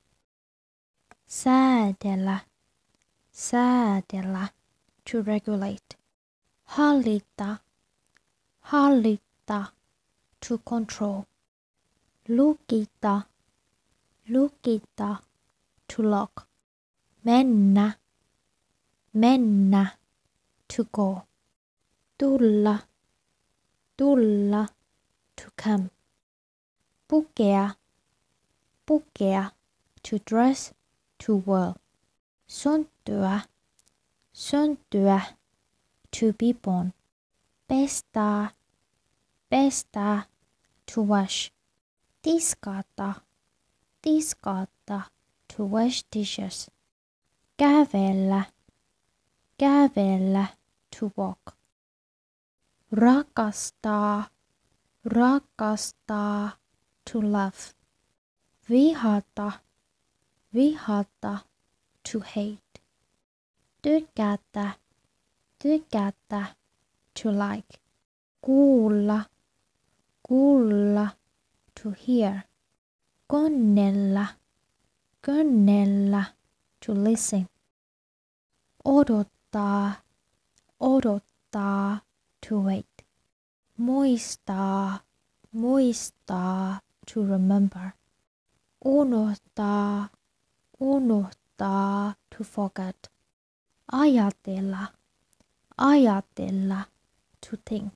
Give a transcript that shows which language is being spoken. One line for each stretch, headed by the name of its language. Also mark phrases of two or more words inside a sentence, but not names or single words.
Finnish: Säädellä, säädellä,
English: to regulate.
Finnish: Hallita, hallita,
English: to control.
Finnish: Lukita, lukita,
English: to lock.
Finnish: Mennä, mennä,
English: to go.
Finnish: Tulla, tulla,
English: to come.
Finnish: Pukea, pukea,
English: to dress, to wear.
Finnish: Syntyä, syntyä,
English: to be born.
Finnish: Pestä, pestä,
English: to wash.
Finnish: Tiskata, tiskata,
English: to wash dishes.
Finnish: Kävellä, kävellä,
English: to walk.
Finnish: Rakastaa, rakastaa,
English: to love.
Finnish: Vihata, vihata,
English: to hate.
Finnish: Tykätä, tykätä,
English: to like.
Finnish: Kuulla, kuulla,
English: to hear.
Finnish: Konnella, konnella,
English: to listen.
Finnish: Odottaa, odottaa,
English: to wait.
Finnish: Muistaa, muistaa,
English: to remember.
Finnish: Unohtaa, unohtaa,
English: to forget.
Finnish: Ajatella, ajatella,
English: to think.